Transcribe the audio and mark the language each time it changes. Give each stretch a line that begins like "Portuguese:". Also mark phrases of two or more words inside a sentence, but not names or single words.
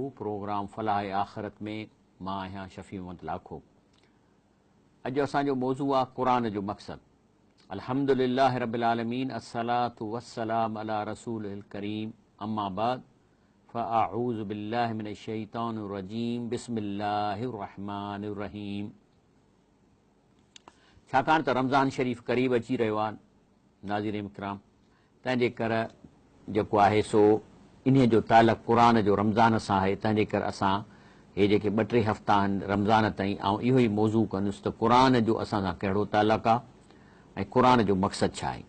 Sindhi: प्रोग्राम फलाह आख़िरत में मां आहियां शफ़ी मोहम्मद लाखो। अॼु असांजो मौज़ू आहे क़ुरान जो मक़सदु।
Arabic: الحمد لله رب العالمين، الصلاة والسلام على رسوله الكريم، أما بعد فأعوذ بالله من الشيطان الرجيم، بسم الله الرحمن الرحيم.
Sindhi: छाकाणि त रमज़ान शरीफ़ क़रीब अची रहियो आहे नाज़रीन इकराम, तंहिंजे करे जेको आहे सो इन्हीअ जो तालुक़ु क़ुरान जो रमज़ान सां आहे। तंहिंजे करे असां हे जेके 2-3 हफ़्ता आहिनि रमज़ान ताईं ऐं इहो ई मौज़ू कंदुसि त क़ुरान जो असां सां कहिड़ो तालुक़ु आहे ऐं क़ुरान जो मक़सदु छा आहे।